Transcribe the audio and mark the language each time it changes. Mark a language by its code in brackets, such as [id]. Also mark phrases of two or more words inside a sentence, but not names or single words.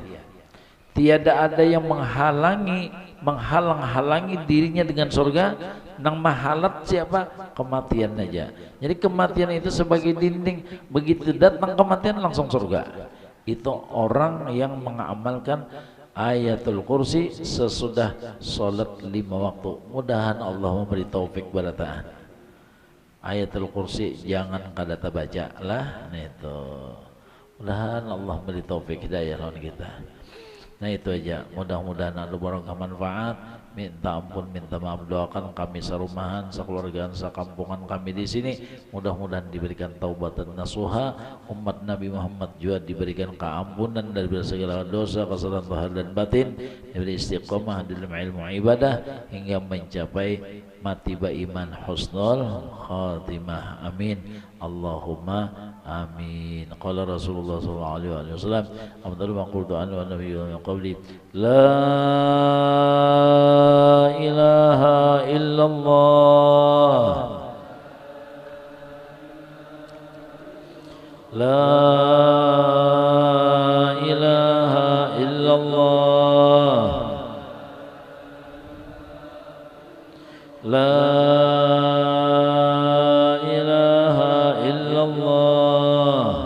[bjn] Tiada ada yang menghalang-halangi dirinya dengan surga. Nang mahalat siapa? Kematian aja. Jadi kematian itu sebagai dinding, begitu datang kematian langsung surga. Itu orang yang mengamalkan Ayatul Kursi sesudah sholat 5 waktu. Mudahan Allah memberi taufik barataan. Ayatul Kursi jangan kada baca lah, itu. Mudahan Allah memberi taufik hidayah lawan kita. Nah itu aja. Mudah-mudahan ada barokah manfaat. minta ampun, minta maaf, doakan kami sarumahan, sakeluargaan, sakampungan kami di sini. Mudah-mudahan diberikan [ar] توبة نصوحا, [bjn] umat Nabi Muhammad juga diberikan keampunan dari segala dosa, kesalahan zahir dan batin, diberi istiqomah dalam ilmu ibadah hingga mencapai mati beriman [ar] حسن الخاتمة. [bjn] Amin. [ar] اللهم آمين. قال رسول الله صلى الله عليه وسلم، أفضل ما قلت أنا والنبيون من قبلي، لا إله إلا الله، لا إله إلا الله، لا إله إلا الله.